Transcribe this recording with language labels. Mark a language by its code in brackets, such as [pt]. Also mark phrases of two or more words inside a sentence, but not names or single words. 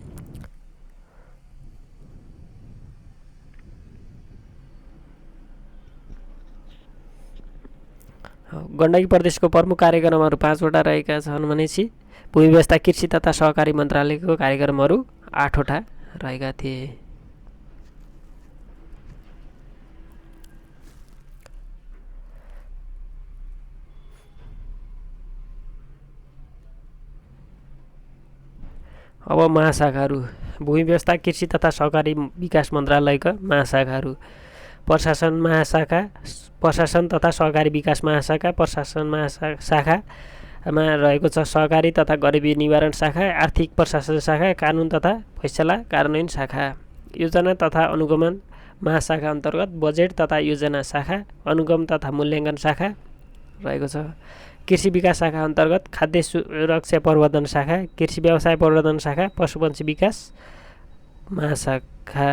[ne] गण्डकी प्रदेशको प्रमुख कार्यक्रमहरू 5 वटा रहेका छन् भनेपछि भूमि व्यवस्था कृषि तथा सहकारी मन्त्रालयको कार्यक्रमहरू 8 वटा रहेका थिए। अब महाशाखाहरू। भूमि व्यवस्था कृषि तथा सहकारी विकास मन्त्रालयका महाशाखाहरू। प्रशासन महाशाखा, प्रशासन तथा सहकारी विकास महाशाखा, प्रशासन महाशाखामा रहेको छ सहकारी तथा गरिबी निवारण शाखा, आर्थिक प्रशासन शाखा, कानुन तथा फैसला कार्यान्वयन शाखा। योजना तथा अनुगमन महाशाखा अन्तर्गत बजेट तथा योजना शाखा, अनुगमन तथा मूल्याङ्कन शाखा रहेको छ। कृषि विकास शाखा अन्तर्गत खाद्य सुरक्षा प्रवर्धन शाखा, कृषि व्यवसाय प्रवर्धन शाखा, पशुपन्छी विकास महाशाखा।